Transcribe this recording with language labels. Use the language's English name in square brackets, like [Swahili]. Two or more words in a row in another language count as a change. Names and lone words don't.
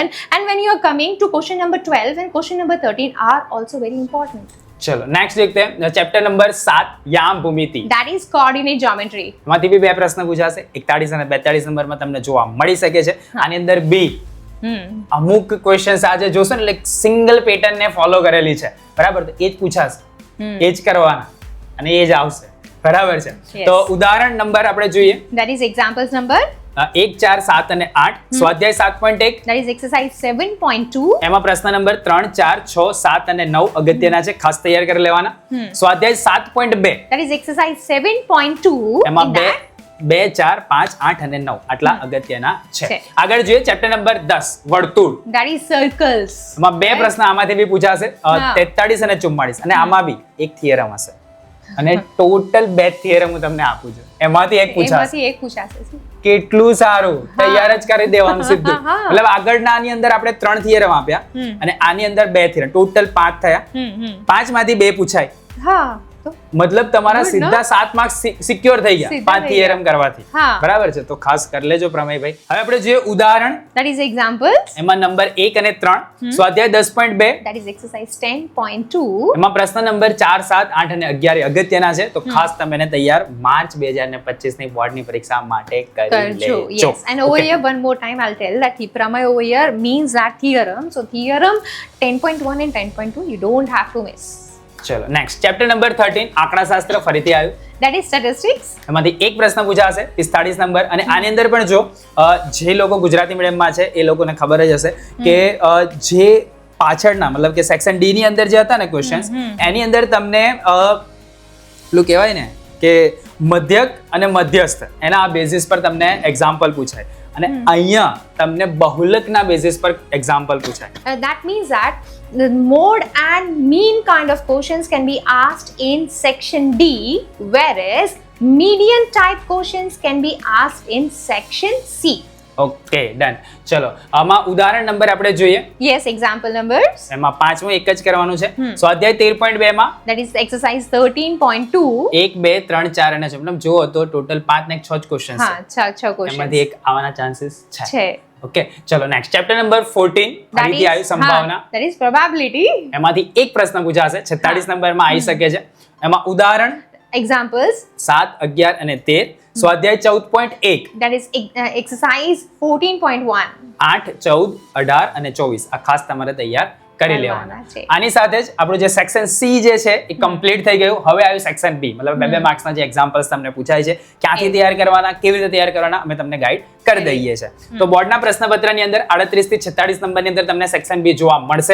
[English] And when you are coming to question number 12 and question number 13 are also very important. [Gujarati] ચલો નેક્સ્ટ [Hindi] देखते हैं [English] chapter number [Gujarati] 7 યામ ભૂમિતિ. [English] That is coordinate geometry. [Gujarati] એમાંથી બી બે પ્રશ્ન પૂછાશે. 41 અને 42 નંબરમાં તમને જોવા મળી શકે છે. આની અંદર બી અમુક ક્વેશ્ચન્સ આજે જોશો ને એટલે [English] single pattern [Gujarati] ને ફોલો કરેલી છે બરાબર, તો એ જ પૂછાશે, એ જ કરવાના અને એ જ આવશે બરાબર છે. તો ઉદાહરણ નંબર આપણે જોઈએ. [English] That is examples number [Gujarati] 1, 4, 7 અને 8. સ્વાધ્યાય 7.1 [English] that is exercise 7.2. [Gujarati] એમાં પ્રશ્ન નંબર 3, 4, 6, 7 અને 9 અગત્યના છે, ખાસ તૈયાર કરી લેવાના. સ્વાધ્યાય 7.2 [English] that is exercise 7.2. [Gujarati] એમાં 2, 4, 5, 8 અને 9 આટલા અગત્યના છે. આગળ જોઈએ [English] chapter number [Gujarati] 10 વર્તુળ. [English] that is circles. [Gujarati] એમાં બે પ્રશ્ન આમાંથી બી પૂછાશે 43 અને 44 અને આમાં બી એક થિયરમ હશે અને ટોટલ બે થિયરમ હું તમને આપું છું, એમાંથી એક પૂછાશે. કેટલું સારું, તૈયાર જ કરી દેવાનું સીધું. મતલબ આગળના આની અંદર આપણે 3 થિયરમ આપ્યા અને આની અંદર 2 થિયરમ, ટોટલ 5 થયા. 5 માંથી 2 પૂછાય. મતલબ તમારા સીધા 7 [English] marks secure [Gujarati] થઈ ગયા 5 થિયરમ કરવાથી. બરાબર છે, તો ખાસ કરી લેજો પ્રમેયભાઈ. હવે આપણે જોઈએ ઉદાહરણ. [English] that is examples. [Gujarati] એમાં નંબર 1 અને 3 સ્વાધ્યાય 10.2 [English] that is exercise 10.2. [Gujarati] એમાં પ્રશ્ન નંબર 4, 7, 8 અને 11 અગત્યના છે, તો ખાસ તમે એને તૈયાર માર્ચ 2025 ની બોર્ડની પરીક્ષા માટે કરી લેજો. [English] Yes, and over here one more time I'll tell that pramay over here means that theorem. So theorem 10.1 and 10.2 you don't have to miss. [Gujarati] ચલો નેક્સ્ટ [English] chapter number [Gujarati] 13 આંકડાશાસ્ત્ર ફરીથી આવ્યું. [English] that is statistics. [Gujarati] એમાંથી એક પ્રશ્ન પૂછાશે 45 નંબર અને આની અંદર પણ જો જે લોકો ગુજરાતી મીડિયમમાં છે એ લોકોને ખબર જ હશે કે જે પાછળના મતલબ કે [English] section D [Gujarati] ની અંદર જે હતા ને ક્વેશ્ચન્સ એની અંદર તમને પેલું કહેવાય ને કે મધ્યક અને મધ્યસ્થ એના આ બેઝિસ પર તમને એક્ઝામ્પલ પૂછાય અને અહીંયા તમને બહુલકના બેઝિસ પર એક્ઝામ્પલ પૂછાય. [English] That means that the mode and mean kind of questions can be asked in section D, whereas median type questions can be asked in section C. okay done. [Gujarati] ચલો આમાં ઉદાહરણ નંબર આપણે જોઈએ. [English] Yes, example numbers. [Gujarati] એમાં પાંચમું એક જ કરવાનું છે. સ્વાધ્યાય 13.2 માં [English] that is exercise 13.2. [Gujarati] 1, 2, 3, 4 અને મતલબ જો તો ટોટલ 5 ને 6 જ ક્વેશ્ચન્સ છે. હા 6 ક્વેશ્ચન એમાંથી એક આવવાના ચાન્સીસ છે. ઓકે ચલો નેક્સ્ટ [English] chapter number [Gujarati] 14 ફરીથી આવી સંભાવના. [English] that is probability. [Gujarati] એમાંથી એક પ્રશ્ન પૂછાશે 46 નંબરમાં આવી શકે છે. એમાં ઉદાહરણ [English] examples [Gujarati] 7, 11 અને 13. સ્વાધ્યાય 14.1 [English] that is exercise 14.1. [Gujarati] 8, 14, 18 અને 24 આ ખાસ તમારે તૈયાર કરી લેવાના છે. આની સાથે જ આપણું જે [English] section C [Gujarati] જે છે એ કમ્પ્લીટ થઈ ગયું. હવે આવ્યું [English] section B, [Gujarati] મતલબ 2 માર્ક્સના જે એક્ઝામ્પલ્સ તમને પૂછાય છે, ક્યાંથી તૈયાર કરવાના, કેવી રીતે તૈયાર કરવાના, અમે તમને ગાઈડ કરી દઈએ છીએ. તો બોર્ડના પ્રશ્નપત્રની અંદર 38 થી 46 નંબરની અંદર તમને [English] section B [Gujarati] જોવા મળશે.